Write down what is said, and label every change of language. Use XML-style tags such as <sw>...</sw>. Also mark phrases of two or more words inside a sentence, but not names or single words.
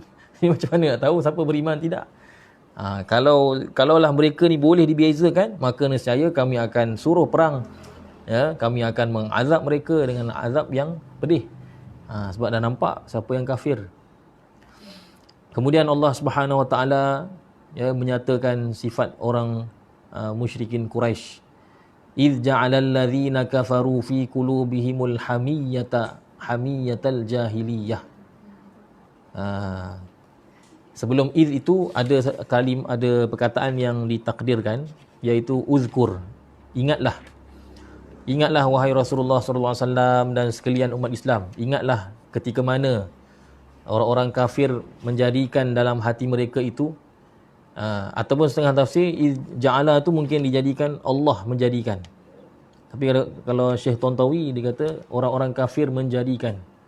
<ms>Macam mana nak tahu siapa beriman tidak? Kalaulah mereka ni boleh dibezakan, maka nescaya kami akan suruh perang. Ya, kami akan mengazab mereka dengan azab yang pedih. Sebab dah nampak siapa yang kafir. Kemudian Allah</ms> <ar>سبحانه وتعالى</ar> <ms>menyatakan sifat orang musyrikin Quraisy.</ms> <ar>إذ جعل الذين كفروا في قلوبهم الحمية الجاهلية.</ar> <ms>Sebelum idz itu ada perkataan yang ditakdirkan, iaitu uzkur. Ingatlah wahai Rasulullah</ms> <ar>صلى الله عليه وسلم</ar> <ms>dan sekalian umat Islam. Ingatlah ketika mana orang-orang kafir menjadikan dalam hati mereka itu, ataupun setengah tafsir ja'ala tu mungkin dijadikan Allah menjadikan. Tapi kalau Syekh Tontawi dia kata orang-orang kafir menjadikan.</ms>